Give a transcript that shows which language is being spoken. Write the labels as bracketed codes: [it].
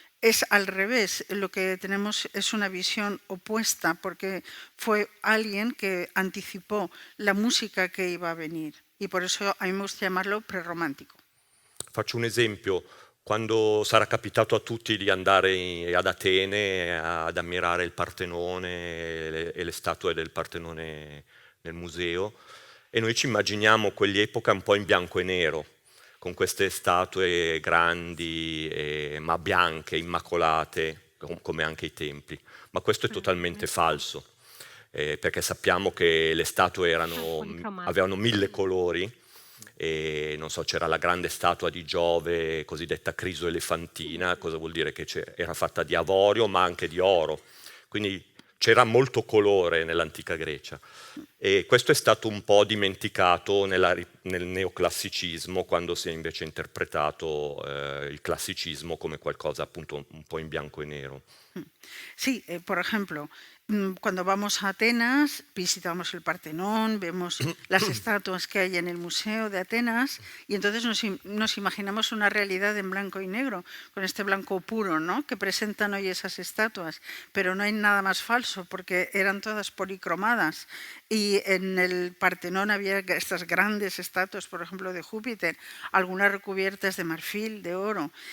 [es] Es al revés, lo que tenemos es una visión opuesta, porque fue alguien que anticipó la música que iba a venir. Y por eso a mí me gusta llamarlo prerromántico. [it] Faccio un esempio. Quando sarà capitato a tutti di andare ad Atene ad ammirare il Partenone e le statue del Partenone nel museo, e noi ci immaginiamo quell'epoca un po' in bianco e nero, con queste statue grandi, ma bianche, immacolate, come anche i templi. Ma questo è totalmente falso, perché sappiamo che le statue avevano 1000 colori, e non so, c'era la grande statua di Giove, cosiddetta Criso elefantina, cosa vuol dire? Che era fatta di avorio ma anche di oro, quindi c'era molto colore nell'antica Grecia e questo è stato un po' dimenticato nel neoclassicismo, quando si è invece interpretato il classicismo come qualcosa appunto un po' in bianco e nero. [es] Sí, por ejemplo, cuando vamos a Atenas, visitamos el Partenón, vemos las estatuas que hay en el Museo de Atenas y entonces nos imaginamos una realidad en blanco y negro, con este blanco puro, ¿no?, que presentan hoy esas estatuas, pero no hay nada más falso porque eran todas policromadas y en el Partenón había estas grandes estatuas, por ejemplo, de Júpiter, algunas recubiertas de marfil, de oro.